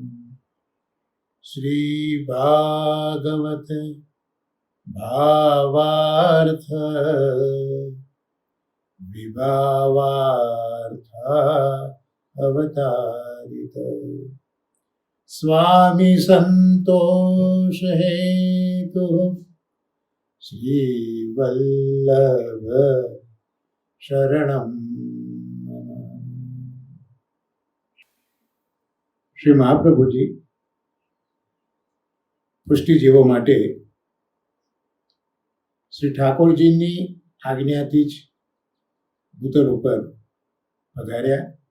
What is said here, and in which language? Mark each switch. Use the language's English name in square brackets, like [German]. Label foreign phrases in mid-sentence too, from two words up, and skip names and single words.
[Sanskrit] श्री भागवत भावार्थ विभावार्थ अवतारित स्वामी संतोष हेतु श्री वल्लभ शरणम। [Gujarati] શ્રી મહાપ્રભુજી પુષ્ટિજીવો માટે શ્રી ઠાકોરજીની આજ્ઞાથી જ ભૂતલ ઉપર પધાર્યા।